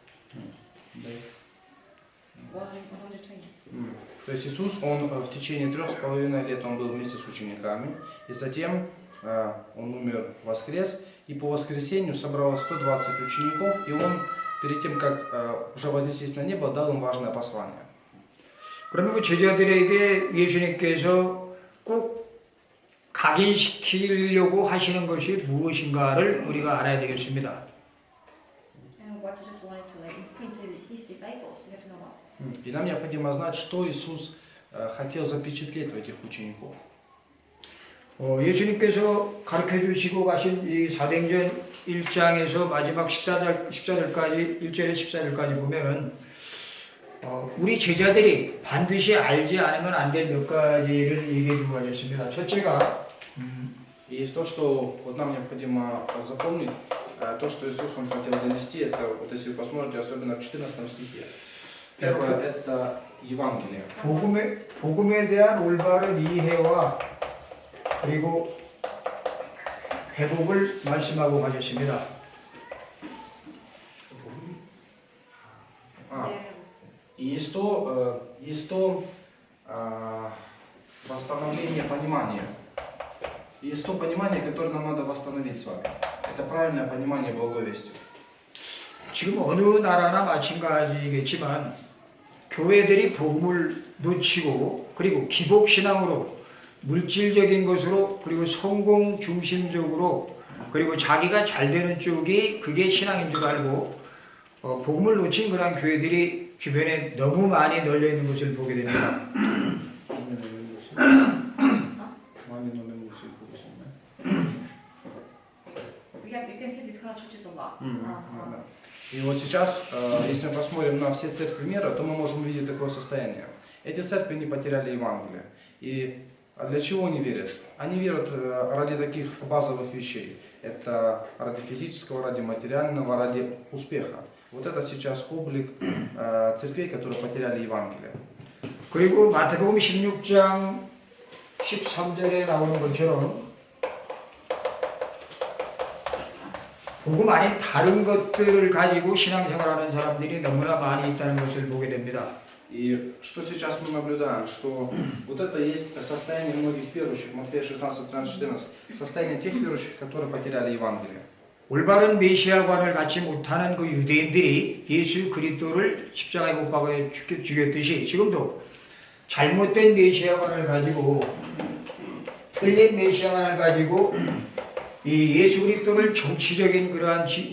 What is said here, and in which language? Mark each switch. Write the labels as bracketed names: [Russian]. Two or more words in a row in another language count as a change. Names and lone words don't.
[Russian] 120. То есть Иисус, Он в течение 3,5 лет Он был вместе с учениками, и затем Он умер, воскрес, и по воскресенью собралось 120 учеников, и Он перед тем, как уже вознестись на небо, дал им важное послание. [Korean] 그러면 그 제자들에게 예수님께서 꼭 각인시키려고 하시는 것이 무엇인가를 우리가 알아야 되겠습니다. [English] And what Jesus wanted to like imprint to his disciples, we have to know about this. [Russian] И нам необходимо знать, что Иисус хотел запечатлеть в этих учеников. [Korean] 예수님께서 가르쳐 주시고 가신 이 사도행전 1장에서 마지막 14절까지 1절에 14절까지 보면 우리 제자들이 반드시 알지 않으면 안 될 몇 가지를 얘기해 주고 가셨습니다. 첫째가 [Russian] И есть то, что вот нам необходимо запомнить, то, что Иисус Он хотел донести, это вот если вы посмотрите, особенно в 14 стихе. Первое – это Евангелие. [Korean] 복음에 대한 올바른 이해와 그리고 회복을 말씀하고 가셨습니다. [Russian] И есть то восстановление понимания. Есть то понимание, которое нам надо восстановить с вами. Это правильное понимание Благой Вести. [Korean] 지금 어느 나라나 마찬가지겠지만 교회들이 복음을 놓치고 그리고 기복신앙으로 물질적인 것으로 그리고 성공 중심적으로 그리고 자기가 잘 되는 쪽이 그게 신앙인 줄 알고 복음을 놓친 그런 교회들이 주변에 너무 많이 널려 있는 것을 보게 됩니다. [English] You can see these kind of churches a lot. [Russian] И вот сейчас, если мы посмотрим на все церкви мира, то мы можем увидеть такое состояние. Эти церкви не потеряли Евангелие. И для чего они верят? Они верят ради таких базовых вещей. Это ради физического, ради материального, ради успеха. Вот это сейчас облик церквей, которые потеряли Евангелие. [Korean] 그리고 마태복음 16장 13절에 나오는 것처럼 복음 아닌 다른 것들을 가지고 신앙생활하는 사람들이 너무나 많이 있다는 것을 보게 됩니다. [Russian] И что сейчас мы наблюдаем, что вот это есть состояние многих верующих, Матфея 16, 13, 14, состояние тех верующих, которые потеряли Евангелие. [Korean] 올바른 메시아관을 갖지 못하는 그 유대인들이 예수 그리스도를 십자가에 못 박아 죽였듯이 지금도 잘못된 메시아관을 가지고 틀린 메시아관을 가지고 이 예수 그리스도를 정치적인 그러한